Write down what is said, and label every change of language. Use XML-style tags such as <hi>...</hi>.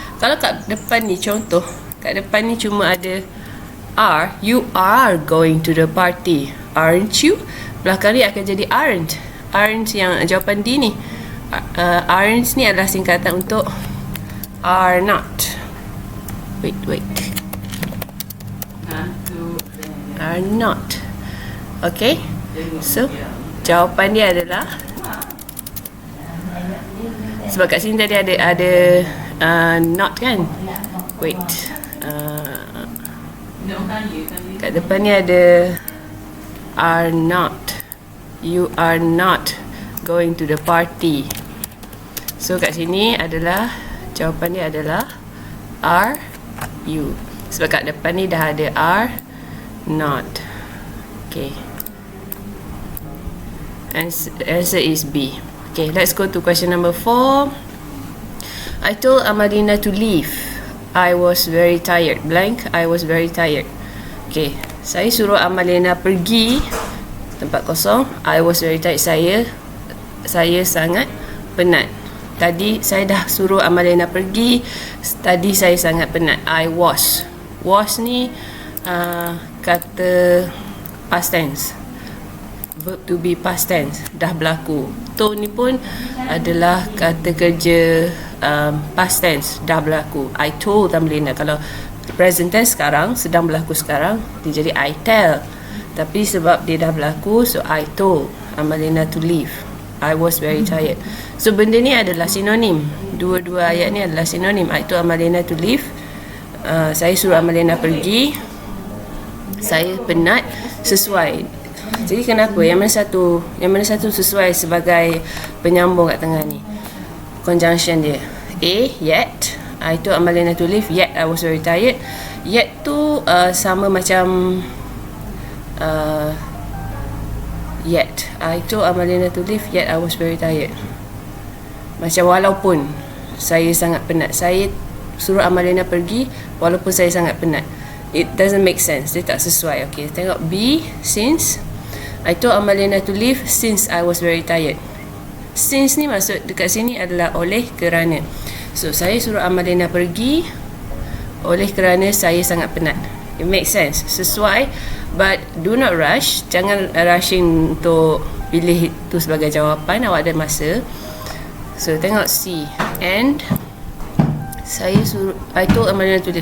<ms>Kalau kat depan ni, contoh kat depan ni cuma ada are,</ms> <en>you are going to the party, aren't you?</en> <ms>Belakang ni akan jadi aren't. Aren't yang jawapan D ni. Aren't ni adalah singkatan untuk are not.</ms> <en>Wait.</en> <ms>Are not. Okay. So jawapan dia adalah, sebab kat sini tadi ada not kan. Wait. Kat depan ni ada are not.</ms> <en>You are not going to the party.</en> <ms>So kat sini adalah jawapan dia adalah are you. Sebab kat depan ni dah ada are not. Okay.</ms> <en>Answer is B. Okay, let's go to question number 4. I told Amalina to leave. I was very tired. Blank, I was very tired.</en> <ms>Okay, saya suruh Amalina pergi tempat kosong.</ms> <en>I was very tired.</en> <ms>Saya sangat penat. Tadi saya dah suruh Amalina pergi. Tadi saya sangat penat.</ms> <en>I was.</en> <ms>Was ni kata past tense.</ms> <en>verb to be past tense, dah berlaku.</en> <ms>Told ni pun adalah kata kerja past tense, dah berlaku.</ms> <en>I told Amalina.</en> <ms>Kalau present tense sekarang, sedang berlaku sekarang, dia jadi</ms> <en>I tell.</en> <ms>Tapi sebab dia dah berlaku, so</ms> <en>I told Amalina to leave. I was very tired.</en> <ms>So benda ni adalah sinonim. Dua-dua ayat ni adalah sinonim.</ms> <en>I told Amalina to leave.</en> <ms>Saya suruh Amalina pergi. Saya penat. Sesuai. Jadi kenapa? Yang mana satu sesuai sebagai penyambung kat tengah ni? Conjunction dia. A, yet.</ms> <en>I told Amalina to leave. Yet I was very tired. Yet</en> <ms>tu sama macam</ms> <en>yet. I told Amalina to leave. Yet I was very tired.</en> <ms>Macam walaupun saya sangat penat. Saya suruh Amalina pergi walaupun saya sangat penat.</ms> <en>It doesn't make sense.</en> <ms>Dia tak sesuai.</ms> <en>Okay,</en> <ms>tengok</ms> <en>B. Since. I told Amalina to leave since I was very tired.</en> <ms>Since ni maksud dekat sini adalah oleh kerana. So saya suruh Amalina pergi oleh kerana saya sangat penat.</ms> <en>It makes sense.</en> <ms>Sesuai.</ms> <en>But do not rush.</en> <ms>Jangan rushing untuk pilih itu sebagai jawapan. Awak ada masa. So tengok C.</ms> <en>And I told Amalina to leave.</en>